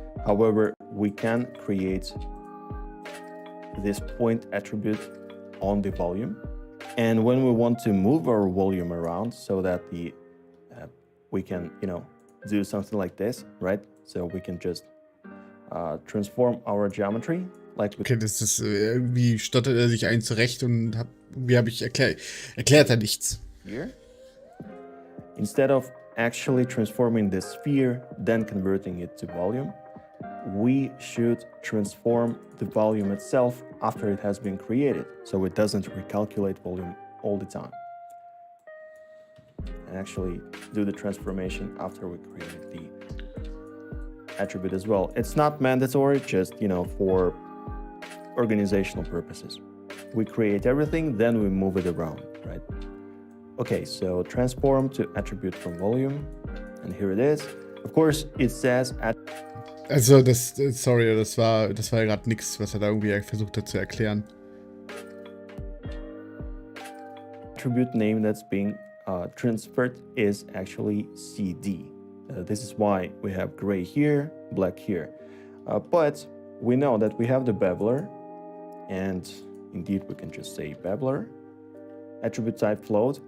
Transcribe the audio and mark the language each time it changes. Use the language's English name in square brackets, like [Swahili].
[English] However, we can create this point attribute on the volume. And when we want to move our volume around so that we can, do something like this, right? So we can just transform our geometry. [German] Okay, das ist, wie stottert er sich ein zurecht und wie habe ich erklärt er nichts. [English] Here, instead of actually transforming the sphere, then converting it to volume, we should transform the volume itself after it has been created, so it doesn't recalculate volume all the time. And actually do the transformation after we create the attribute as well. It's not mandatory, just, for organizational purposes. We create everything, then we move it around, right? Okay, so transform to attribute from volume, and here it is. Of course, it says [German] Also, sorry, das war ja gerade nichts, was er da irgendwie versucht hat zu erklären. [English] Attribute name that's being transferred is actually CD. This is why we have gray here, black here. But we know that we have the beveler, and indeed we can just say beveler. Attribute type float.